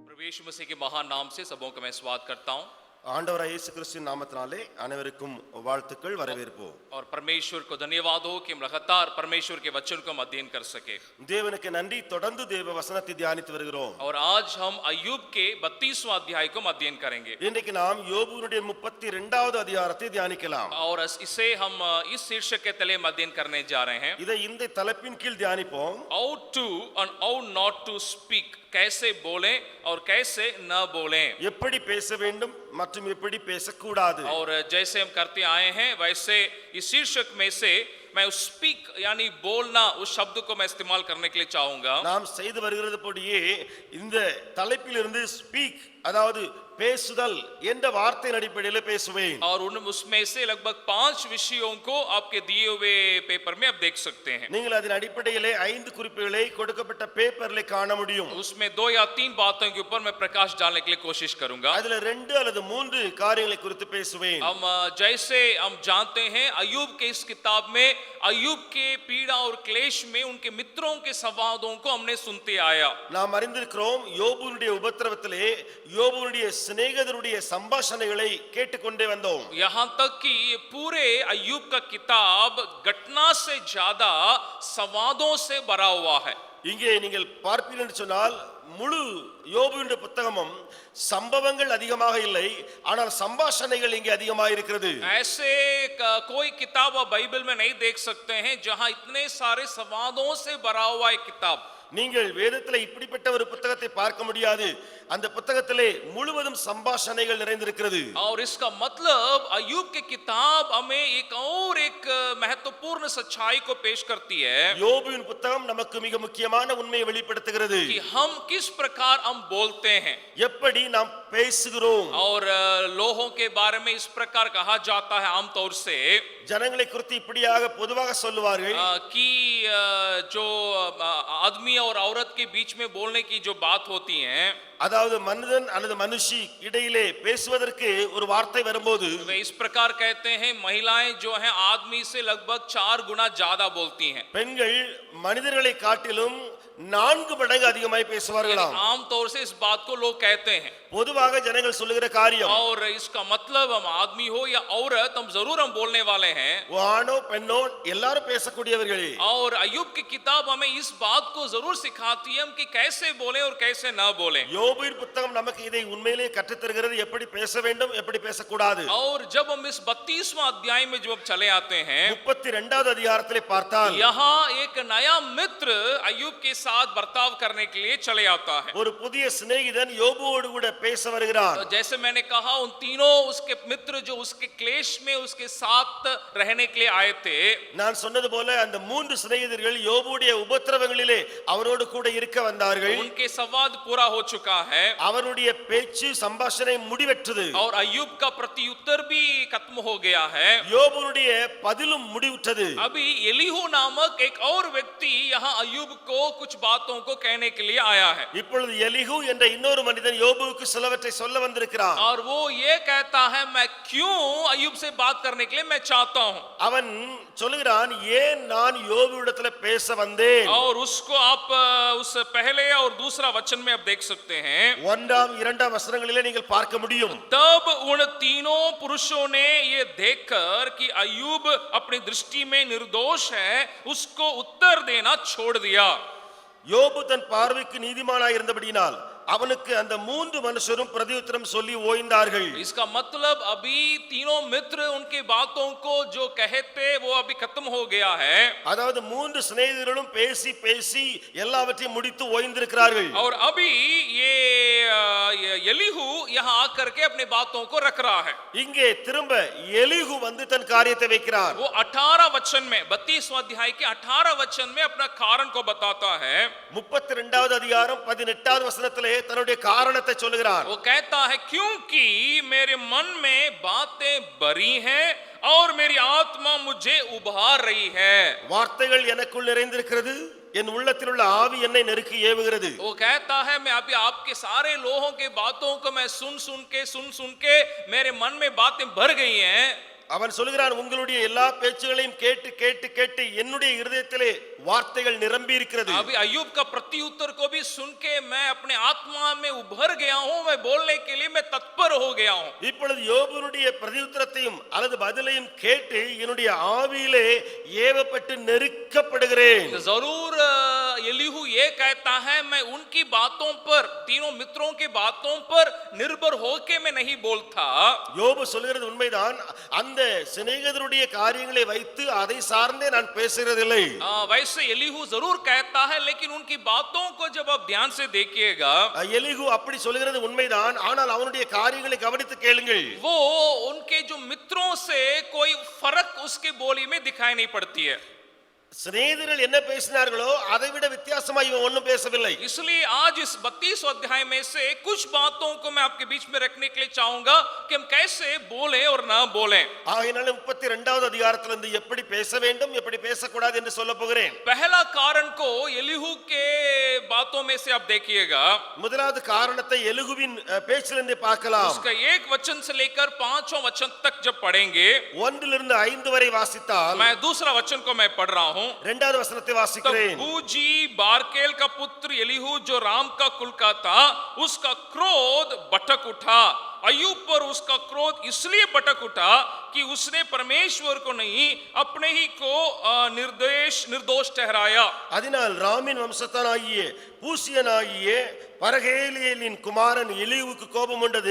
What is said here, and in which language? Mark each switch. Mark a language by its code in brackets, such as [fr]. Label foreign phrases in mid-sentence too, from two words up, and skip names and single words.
[hi] यीशु मसीह के महान नाम से सबों का मैं स्वागत करता हूं [ta] ஆண்டவராகிய இயேசு கிறிஸ்துவின் நாமத்தினாலே அனைவருக்கும் வாழ்த்துக்கள் வரவேற்பு. [hi] और परमेश्वर को धन्यवाद हो कि हम लगातार परमेश्वर के वचन को हम अध्ययन कर सके. [ta] தேவனுக்கு நன்றி. தொடர்ந்து தேவ வசனத்தை தியானித்து வருகிறோம். [hi] और आज हम अय्यूब के 32वां अध्याय को हम अध्ययन करेंगे. [ta] இன்றைக்கு நாம் யோபுவினுடைய 32வது அதிகாரத்தை தியானிக்கலாம். [hi] और इसे हम इस शीर्षक के तले हम अध्ययन करने जा रहे हैं. [ta] இதை இந்த தலைப்பின் கீழ் தியானிப்போம். [en] How to and how not to speak. [hi] कैसे बोलें और कैसे न बोलें. [ta] எப்படி பேச வேண்டும் மற்றும் எப்படி பேசக்கூடாது. [hi] और जैसे हम करते आए हैं वैसे इस शीर्षक में से मैं स्पीक यानी बोलना उस शब्द को मैं इस्तेमाल करने के लिए चाहूंगा. [ta] நாம் செய்து வருகிறது போடியே இந்த தலைப்பிலிருந்து ஸ்பீக் அதாவது பேசுதல் என்ற வார்த்தையின் அடிப்படையில் பேசுவேன். [hi] और उसमें से लगभग 5 विषयों को आपके दिए हुए पेपर में आप देख सकते हैं. [ta] நீங்கள் அதன் அடிப்படையிலே 5 குறிப்புகளை கொடுக்கப்பட்ட பேப்பர்ல காண முடியும். [hi] उसमें 2 या 3 बातों के ऊपर मैं प्रकाश डालने के लिए कोशिश करूंगा. [ta] அதுல 2 அல்லது 3 காரியங்களை குறித்து பேசுவேன். [hi] हम जैसे हम जानते हैं अय्यूब के इस किताब में अय्यूब के पीड़ा और क्लेश में उनके मित्रों के संवादों को हमने सुनते आया. [ta] நாம் அறிந்திருக்கிறோம் யோபுவுடைய உபத்திரவத்திலே யோபுவுடைய சிநேகிதருடைய சம்பாஷணைகளை கேட்டுக்கொண்டே வந்தோம். [hi] यहाँ तक कि ये पूरे अय्यूब का किताब घटना से ज्यादा संवादों से भरा हुआ है. [ta] இங்கே நீங்கள் பார்ப்பீர்கள் என்று சொன்னால் முழு யோபுவினுடைய புத்தகமும் சம்பவங்கள் அதிகமாக இல்லை, ஆனால் சம்பாஷணைகள் இங்கே அதிகமாக இருக்கிறது. [hi] ऐसे कोई किताब आप बाइबल में नहीं देख सकते हैं जहां इतने सारे संवादों से भरा हुआ एक किताब. [ta] நீங்கள் வேதத்திலே இப்படிப்பட்ட ஒரு புத்தகத்தை பார்க்க முடியாது. அந்த புத்தகத்திலே முழுவதும் சம்பாஷணைகள் நிறைந்திருக்கிறது. [hi] और इसका मतलब अय्यूब की किताब हमें एक महत्वपूर्ण सच्चाई को पेश करती है. [ta] யோபுவின் புத்தகம் நமக்கு மிக முக்கியமான உண்மையை வெளிப்படுத்துகிறது. [hi] कि हम किस प्रकार हम बोलते हैं, [ta] எப்படி நாம் பேசுகிறோம். [hi] और लोगों के बारे में इस प्रकार कहा जाता है आमतौर से [ta] ஜனங்களை குறித்து இப்படியாக பொதுவாக சொல்லுவார்கள் [hi] कि जो आदमी और औरत के बीच में बोलने की जो बात होती है, [ta] அதாவது மனிதன் அல்லது மனுஷி இடையிலே பேசுவதற்கு ஒரு வார்த்தை வரும்போது [hi] वे इस प्रकार कहते हैं महिलाएं जो हैं आदमी से लगभग 4 गुना ज्यादा बोलती हैं. [ta] பெண்கள் மனிதர்களை காட்டிலும் 4 மடங்கு அதிகமாய் பேசுவார்களாம். [hi] आमतौर से इस बात को लोग कहते हैं. [ta] பொதுவாக ஜனங்கள் சொல்லுகிற காரியம். [hi] और इसका मतलब हम आदमी हो या औरत हम जरूर हम बोलने वाले हैं. [ta] ஆணோ பெண்ணோ எல்லாரும் பேசக்கூடியவர்களே. [hi] और अय्यूब की किताब हमें इस बात को जरूर सिखाती है कि कैसे बोलें और कैसे ना बोलें. [ta] யோபுவின் புத்தகம் நமக்கு இதை உண்மையிலே கற்றுத் தருகிறது, எப்படி பேச வேண்டும் எப்படி பேசக்கூடாது. [hi] और जब हम इस 32वां अध्याय में जब चले आते हैं [ta] 32வது அதிகாரத்திலே பார்த்தால் [hi] यहाँ एक नया मित्र अय्यूब के साथ बर्ताव करने के लिए चले आता है. [ta] ஒரு புதிய சிநேகிதன் யோபுவோடு கூட பேச வருகிறான். [hi] तो जैसे मैंने कहा उन तीनों उसके मित्र जो उसके क्लेश में उसके साथ रहने के लिए आए थे. [ta] நான் சொன்னது போல அந்த 3 சிநேகிதர்கள் யோபுவுடைய உபத்திரவங்களிலே அவரோடு கூட இருக்க வந்தார்கள். [hi] उनके संवाद पूरा हो चुका है. [ta] அவருடைய பேச்சு சம்பாஷணை முடிவெற்றது. [hi] और अय्यूब का प्रत्युत्तर भी खत्म हो गया है. [ta] யோபுவுடைய பதிலும் முடிவுற்றது. [hi] अभी एलीहू नामक एक और व्यक्ति यहाँ अय्यूब को कुछ बातों को कहने के लिए आया है. [ta] இப்பொழுது எலிஹு என்ற இன்னொரு மனிதன் யோபுவுக்கு சிலவற்றை சொல்ல வந்திருக்கிறான். [hi] और वो ये कहता है मैं क्यों अय्यूब से बात करने के लिए मैं चाहता हूं. [ta] அவன் சொல்லுகிறான் ஏன் நான் யோபுவிடத்துல பேச வந்தேன். [hi] और उसको आप उस पहले और दूसरा वचन में आप देख सकते हैं. [ta] 1ஆம் 2ஆம் வசனங்களிலே நீங்கள் பார்க்க முடியும். [hi] तब उन तीनों पुरुषों ने ये देखकर कि अय्यूब अपनी दृष्टि में निर्दोष है उसको उत्तर देना छोड़ दिया. [ta] யோபு தன் பார்வைக்கு நீதிமானாய் இருந்தபடியினால் அவனுக்கு அந்த 3 மனுஷரும் பிரதியுத்தரம் சொல்லி ஓய்ந்தார்கள். [hi] इसका मतलब अभी तीनों मित्र उनकी बातों को जो कहते वो अभी खत्म हो गया है. [ta] அதாவது 3 சிநேகிதர்களும் பேசி பேசி எல்லாவற்றையும் முடித்து ஓய்ந்திருக்கிறார்கள். [hi] और अभी ये एलीहू यहाँ आकर के अपनी बातों को रख रहा है. [ta] இங்கே திரும்ப எலிஹு வந்து தன் காரியத்தை வைக்கிறார். [hi] वो 18 वचन में 32वां अध्याय के 18 वचन में अपना कारण को बताता है. [ta] 32வது அதிகாரம் 18வது வசனத்திலே தன்னுடைய காரணத்தை சொல்லுகிறார். [hi] वो कहता है क्योंकि मेरे मन में बातें भरी हैं और मेरी आत्मा मुझे उभार रही है. [ta] வார்த்தைகள் எனக்குள் நிறைந்திருக்கிறது, என் உள்ளத்தில் உள்ள ஆவி என்னை நெருக்கி ஏவுகிறது. [hi] वो कहता है मैं अभी आपके सारे लोगों के बातों को मैं सुन सुन के मेरे मन में बातें भर गई हैं. [ta] அவன் சொல்கிறான், உங்களுடைய எல்லா பேச்சுகளையும் கேட்டு கேட்டு கேட்டு என்னுடைய இருதயத்திலே வார்த்தைகள் நிரம்பி இருக்கிறது. [hi] अभी अय्यूब का प्रत्युत्तर को भी सुन के मैं अपने आत्मा में उभर गया हूं, मैं बोलने के लिए मैं तत्पर हो गया हूं. [ta] இப்பொழுது யோபுனுடைய பிரதியுத்தரத்தையும் அல்லது பதிலையும் கேட்டு என்னுடைய ஆவியிலே ஏவப்பட்டு நெருக்கப்படுகிறேன். [hi] जरूर एलीहू ये कहता है, मैं उनकी बातों पर, तीनों मित्रों की बातों पर निर्भर होके मैं नहीं बोलता. [ta] யோபு சொல்கிறது உண்மைதான். அந்த சிநேகிதருடைய காரியங்களை வைத்து அதை சார்ந்தே நான் பேசுகிறதில்லை. [hi] वैसे एलीहू जरूर कहता है, लेकिन उनकी बातों को जब आप ध्यान से देखिएगा, [ta] எலிகு அப்படி சொல்கிறது உண்மைதான். ஆனால் அவனுடைய காரியங்களை கவனித்து கேளுங்கள். [hi] वो उनके जो मित्रों से कोई फर्क उसके बोली में दिखाई नहीं पड़ती है. [ta] சிநேகிதர்கள் என்ன பேசினார்களோ அதை விட வித்தியாசமா இவன் ஒன்றும் பேசவில்லை. [hi] इसलिए आज इस 32 अध्याय में से कुछ बातों को मैं आपके बीच में रखने के लिए चाहूंगा कि हम कैसे बोले और ना बोले. [ta] ஆகையால 32வது அதிகாரத்திலிருந்து எப்படி பேச வேண்டும் எப்படி பேசக்கூடாது என்று சொல்ல போகிறேன். [hi] पहला कारण को एलीहू के बातों में से आप देखिएगा. [ta] முதலாவது காரணத்தை எலிகுவின் பேச்சிலிருந்து பார்க்கலாம். [hi] उसका 1 वचन से लेकर 5वां वचन तक जब पढ़ेंगे, [ta] 1 to 5 வரை வாசித்தால், [hi] मैं दूसरा वचन को मैं पढ़ रहा हूं. [ta] இரண்டாவது வசனத்தை [hi] तब [ta] வாசிக்கிறேன். [hi] बूजी बारकेल का पुत्र एलीहू जो राम का कुल का था, उसका क्रोध भटक उठा. अय्यूब पर उसका क्रोध इसलिए भटक उठा कि उसने परमेश्वर को नहीं अपने ही को निर्दोष ठहराया. [ta] அதனால் ராமின் வம்சத்தானாகிய பூசியனாகிய பரகேலியலின் குமாரன் எலியுவுக்கு கோபம் உண்டது.